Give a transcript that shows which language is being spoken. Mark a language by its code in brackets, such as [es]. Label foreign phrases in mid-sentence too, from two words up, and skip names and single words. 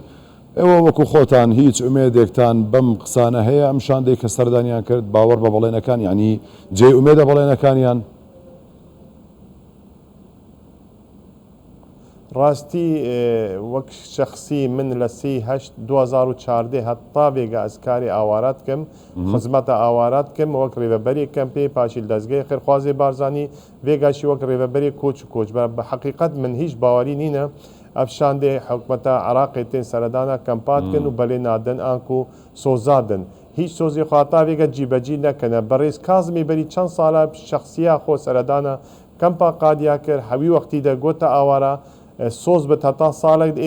[ckb] ئێوە وەکو خۆتان هیچ ئومێدێکتان بەم قسانە هەیە ئەم شاندەی کە سەردانیان کرد باوەڕ بە بەڵێنەکان ینی جێ ئومێدە بەڵێنەکانیان؟ ڕاستی وەک شخصی من لە 2014 هەتا [ku] vêga ez karê awarat kim xizmeta awarat kim wek rêveberê kempê paşî dezgehê Xêrxwazê Barzanî vêga jî wek rêveberê Koç û Koçber bi heqîqet min hîç bawerî nîne ئەفشاندێ حکوومەتە عراقی تێن سەردانە کەمپاتکن و بەلێ نادن ئانک و سۆزادن هیچ سۆزی خاتاوێگە جیبەجی نەکەنە بەڕێز کازمی بەری چەند ساڵە شخصیا خۆ سەردانە کەمپا قادیا کرد هەوی وەختی دەگوتە ئاوارە سۆز بە هەتا ساڵێک ئێک